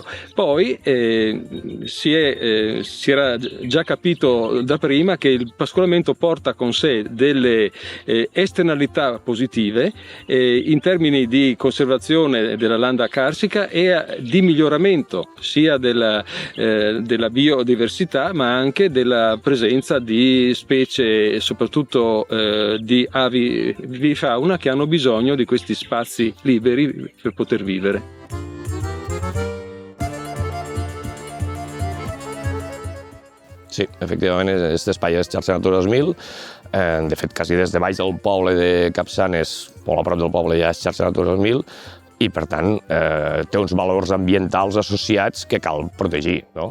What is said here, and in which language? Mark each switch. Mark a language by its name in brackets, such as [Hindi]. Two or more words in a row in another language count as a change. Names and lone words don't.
[Italian] Poi si era già capito da prima che il pascolamento porta con sé delle esternalità positive in termini di conservazione della landa carsica e di miglioramento sia della biodiversità ma anche della presenza di specie, soprattutto di avi di fauna che hanno bisogno di questi spazi liberi per poter vivere. [Catalan] Sí, efectivament, aquest espai és xarxa Natura 2000. De fet, quasi des de baix del poble de Capçanes, molt a prop del poble, ja és xarxa Natura 2000, i per tant té uns valors ambientals associats que cal protegir, no?